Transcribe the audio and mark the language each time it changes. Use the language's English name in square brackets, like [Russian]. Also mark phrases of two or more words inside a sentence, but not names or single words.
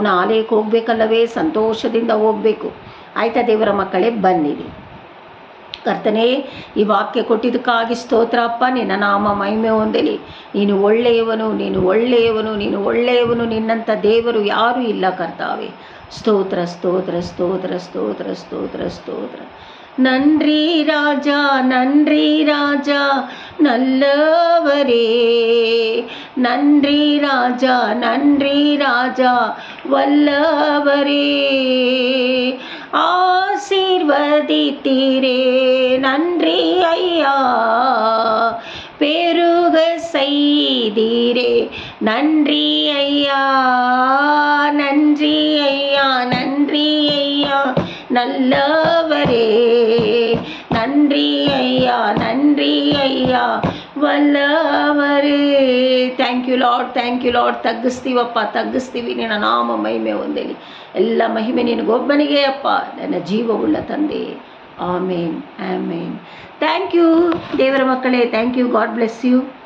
[Kannada] ಆಲಯಕ್ಕೆ ಹೋಗ್ಬೇಕಲ್ಲವೇ? ಸಂತೋಷದಿಂದ ಹೋಗಬೇಕು. ಆಯ್ತಾ ದೇವರ ಮಕ್ಕಳೇ? ಬನ್ನಿರಿ. ಕರ್ತನೇ, ಈ ವಾಕ್ಯ ಕೊಟ್ಟಿದ್ದಕ್ಕಾಗಿ ಸ್ತೋತ್ರ ಅಪ್ಪ. ನಿನ್ನ ನಾಮ ಮಹಿಮೆ ಹೊಂದಲಿ. ನೀನು ಒಳ್ಳೆಯವನು, ನೀನು ಒಳ್ಳೆಯವನು, ನೀನು ಒಳ್ಳೆಯವನು. ನಿನ್ನಂಥ ದೇವರು ಯಾರೂ ಇಲ್ಲ ಕರ್ತಾವೆ. ಸ್ತೋತ್ರ ಸ್ತೋತ್ರ ಸ್ತೋತ್ರ ಸ್ತೋತ್ರ ಸ್ತೋತ್ರ ಸ್ತೋತ್ರ. [Tamil] நன்றி ராஜா, நன்றி ராஜா நல்லவரே, நன்றி ராஜா, நன்றி ராஜா வல்லவரே, ஆசீர்வதித்தீரே, நன்றி ஐயா, பெருக செய்தீரே, நன்றி ஐயா, நன்றி ஐயா, நன்றி ஐயா நல்லவரே, நன்றி ஐயா, நன்றி ஐயா ವಲ್ಲವರೇ. [English] thank you Lord, thank you Lord. [Kannada] ತಗ್ಗಿಸ್ತೀವಪ್ಪ, ತಗ್ಗಿಸ್ತೀವಿ. ನಿನ್ನ ನಾಮ ಮಹಿಮೆ ಹೊಂದಲಿ. ಎಲ್ಲ ಮಹಿಮೆ ನಿನಗೊಬ್ಬನಿಗೆ ಅಪ್ಪ, ನನ್ನ ಜೀವವುಳ್ಳ ತಂದೆ. ಆಮೇನ್, ಆಮೇನ್. [English] thank you [Kannada] ದೇವರ ಮಕ್ಕಳೇ. [English] thank you. God bless you.